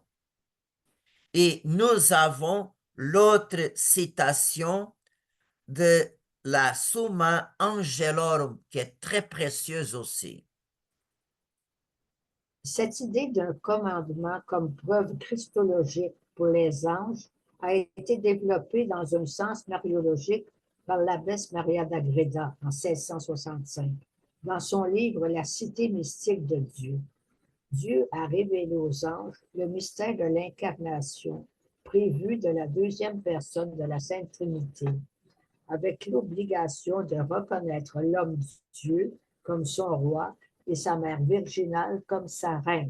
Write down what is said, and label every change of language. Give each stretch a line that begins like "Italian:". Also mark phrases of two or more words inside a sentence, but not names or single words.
French: Et nous avons l'autre citation de la Summa Angelorum, qui est très précieuse aussi. Cette idée d'un commandement comme preuve christologique pour les anges a été développée dans un sens mariologique par l'abbesse Maria d'Agreda en 1665, dans son livre La cité mystique de Dieu. Dieu a révélé aux anges le mystère de l'incarnation prévu de la deuxième personne de la Sainte Trinité, avec l'obligation de reconnaître l'homme Dieu comme son roi et sa mère virginale comme sa reine.